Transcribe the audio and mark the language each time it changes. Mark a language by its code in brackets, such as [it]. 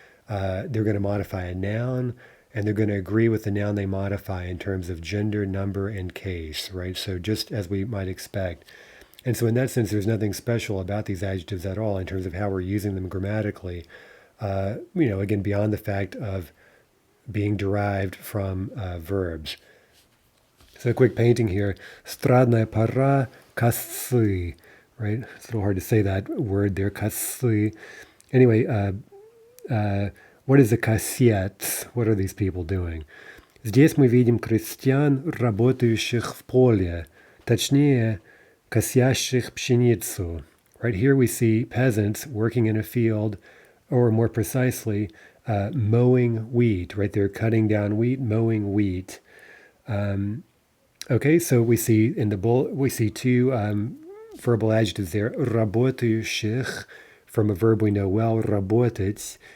[en] They're going to modify a noun, and they're going to agree with the noun they modify in terms of gender, number, and case, right? So just as we might expect. And so in that sense, there's nothing special about these adjectives at all in terms of how we're using them grammatically. Again, beyond the fact of being derived from verbs. So a quick painting here. [ru] Stradная пора косы, [en] right? It's a little hard to say that word there, косы. Anyway, what is a косец? What are these people doing? [ru] Здесь мы видим крестьян, работающих в поле, точнее, косящих пшеницу. [en] Right here we see peasants working in a field, or more precisely, mowing wheat. Right, they're cutting down wheat, mowing wheat. Okay, so we see in the bullet, we see two verbal adjectives there. Работающих, from a verb we know well, работать.